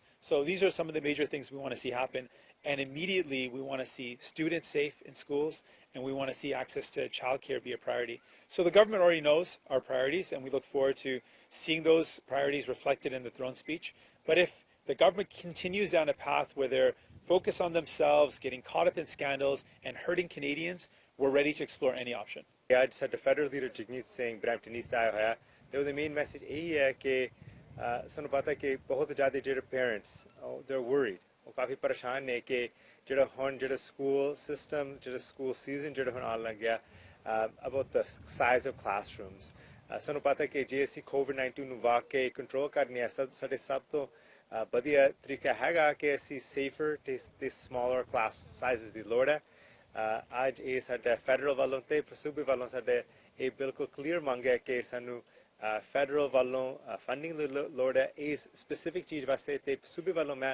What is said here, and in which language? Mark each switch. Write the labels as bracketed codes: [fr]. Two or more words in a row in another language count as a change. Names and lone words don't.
[en] So these are some of the major things we want to see happen, and immediately we want to see students safe in schools, and we want to see access to childcare be a priority. So the government already knows our priorities, and we look forward to seeing those priorities reflected in the throne speech. But if the government continues down a path where they're focused on themselves, getting caught up in scandals, and hurting Canadians, we're ready to explore any option. [pa] ਅੱਜ ਸਾਡਾ [en] federal leader [pa] ਜਗਮੀਤ ਸਿੰਘ ਬਰੈਂਪਟਨ ਈਸਟ ਆਇਆ ਹੋਇਆ ਤੇ ਉਹਦਾ [en] main message [pa] ਇਹੀ ਹੈ ਕਿ ਸਾਨੂੰ ਪਤਾ ਕਿ ਬਹੁਤ ਜ਼ਿਆਦਾ ਜਿਹੜੇ ਪੇਰੈਂਟਸ [en] they're worried [pa] ਉਹ ਕਾਫੀ ਪਰੇਸ਼ਾਨ ਨੇ ਕਿ ਜਿਹੜਾ ਹੁਣ ਜਿਹੜਾ [en] school system [pa] ਜਿਹੜਾ [en] school season [pa] ਜਿਹੜਾ ਹੁਣ ਆਉਣ ਲੱਗਿਆ [en] about the size of classrooms [pa] ਸਾਨੂੰ ਪਤਾ ਕਿ ਜੇ ਅਸੀਂ COVID-19 ਨੂੰ ਵਾਕਈ ਕੰਟਰੋਲ ਕਰਨੀ ਹੈ ਸਾਡੇ ਸਭ ਤੋਂ ਵਧੀਆ ਤਰੀਕਾ ਹੈਗਾ ਕਿ ਅਸੀਂ ਸੇਫਰ ਤੇ [en] smaller class sizes [pa] ਦੀ ਲੋੜ ਹੈ ਅੱਜ ਇਹ ਸਾਡਾ ਫੈਡਰਲ ਵੱਲੋਂ ਤੇ ਸੂਬੇ ਵੱਲੋਂ ਸਾਡੇ ਇਹ ਬਿਲਕੁਲ ਕਲੀਅਰ ਮੰਗ ਹੈ ਕਿ ਸਾਨੂੰ ਫੈਡਰਲ ਵੱਲੋਂ ਫੰਡਿੰਗ ਦੀ ਲੋੜ ਹੈ ਇਸ ਸਪੈਸਿਫਿਕ ਚੀਜ਼ ਵਾਸਤੇ ਤੇ ਸੂਬੇ ਵੱਲੋਂ ਮੈਂ